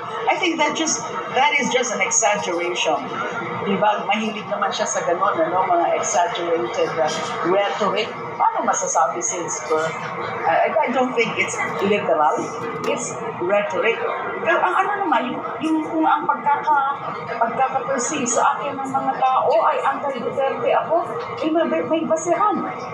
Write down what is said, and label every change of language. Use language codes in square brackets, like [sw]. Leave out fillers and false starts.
[en] I think that is just an exaggeration. [tl] Diba, mahilig naman siya sa ganon, mga [en] exaggerated rhetoric. [tl] Paano masasabi [en] since I don't think it's literal. It's rhetoric. [tl] Pero ang naman, kung ang pagkaka-perceive sa akin ng mga tao ay anti-Duterte ako, may basehan.